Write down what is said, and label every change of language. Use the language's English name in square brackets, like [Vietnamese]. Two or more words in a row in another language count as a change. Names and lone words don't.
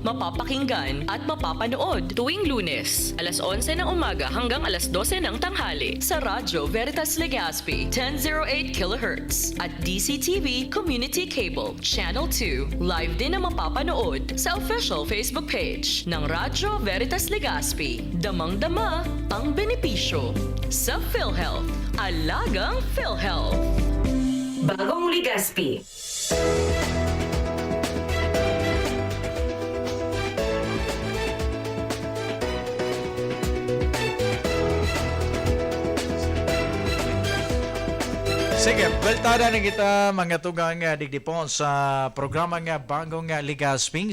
[Filipino] Mapapakinggan at mapapanood tuwing Lunes, alas 11 ng umaga hanggang alas 12 ng tanghali sa Radyo Veritas Legazpi, 1008 kHz at DCTV Community Cable, Channel 2. Live din na mapapanood sa official Facebook page ng Radyo Veritas Legazpi. Damang-dama ang benepisyo sa PhilHealth. Alagang PhilHealth. Bagong Legazpi. [Bikol] Sige, baltada na kita mga tugang digdipon sa programa nga Bagong Legazpi.